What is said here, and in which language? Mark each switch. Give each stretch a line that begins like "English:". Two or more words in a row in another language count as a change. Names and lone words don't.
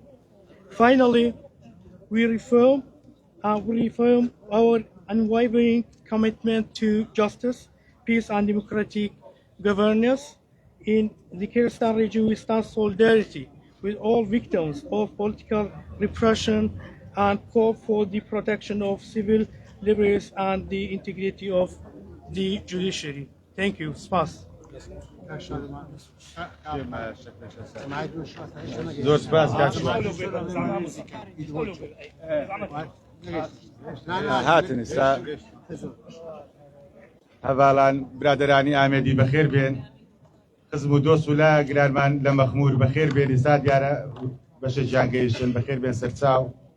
English: Finally, we reaffirm our unwavering commitment to justice, peace, and democratic governance. In the Kurdistan region, we stand solidarity with all victims of political repression and call for the protection of civil liberties and the integrity of the judiciary. Thank you. Spas.
Central Kurdish: زۆر سپاس هاتن ئێستا هەڤاڵان برادەرانی ئامێدی بەخێر بێن خزم و دۆست و لا گرانمان لە مەخمور بەخێر بێن ئێستا دیارە بەشێکیان گەیشتن بەخێر بێن سەرچاو